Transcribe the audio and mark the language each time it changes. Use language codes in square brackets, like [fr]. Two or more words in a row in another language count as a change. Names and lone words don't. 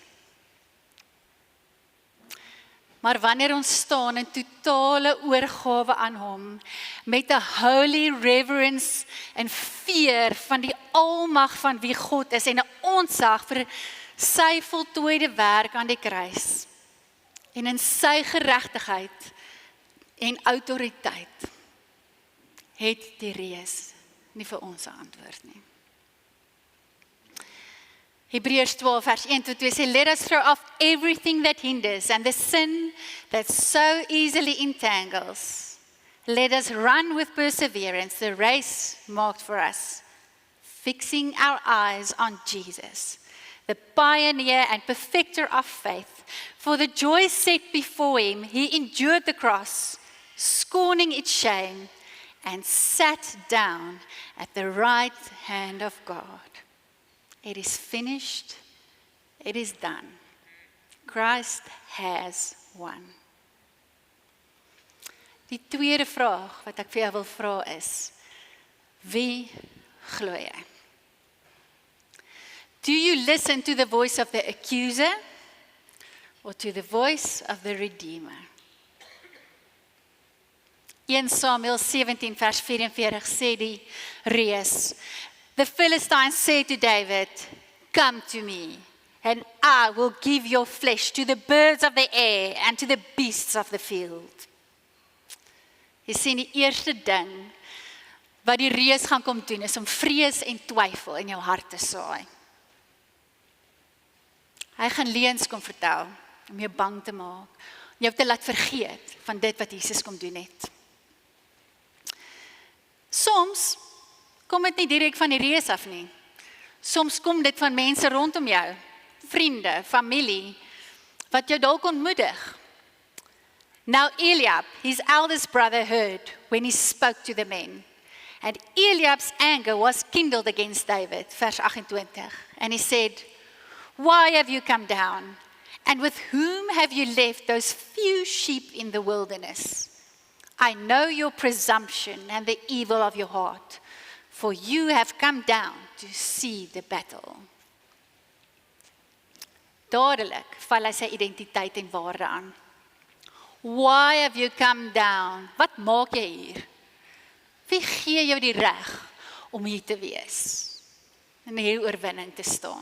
[af] Maar wanneer ons staan in totale oorgawe aan hom, met 'n [en] holy reverence [af] en fear van die almag van wie God is en 'n ontzag vir sy voltooide werk aan die kruis, en in sy geregtigheid en autoriteit, het die reus nie vir ons 'n antwoord nie. Hebreërs 12 vers 1-2 sê, [en] let us throw off everything that hinders and the sin that so easily entangles. Let us run with perseverance the race marked for us, fixing our eyes on Jesus, the pioneer and perfecter of faith. For the joy set before him, he endured the cross, scorning its shame, and sat down at the right hand of God. It is finished. It is done. Christ has won. [af] Die tweede vraag wat ek vir jou wil vra is, wie glo jy? [en] Do you listen to the voice of the accuser or to the voice of the Redeemer? [af] 1 Samuel 17 vers 44 sê die reus, [en] the Philistines said to David, come to me, and I will give your flesh to the birds of the air and to the beasts of the field. [af] Jy sien, die eerste ding wat die reus gaan kom doen, is om vrees en twyfel in jou hart te saai. Hy gaan leuns kom vertel, om jou bang te maak, om jou te laat vergeet van dit wat Jesus kom doen het. Soms kom dit nie direk van die reus af nie. Soms kom dit van mense rondom jou, vriende, familie, wat jou dalk ontmoedig. [en] Now Eliab, his eldest brother, heard when he spoke to the men. And Eliab's anger was kindled against David, vers 28. And he said, why have you come down? And with whom have you left those few sheep in the wilderness? I know your presumption and the evil of your heart, for you have come down to see the battle. [af] Dadelik val hy sy identiteit en waarde aan. [en] Why have you come down? [af] Wat maak jy hier? Wie gee jou die reg om hier te wees? En hier oorwinning te staan.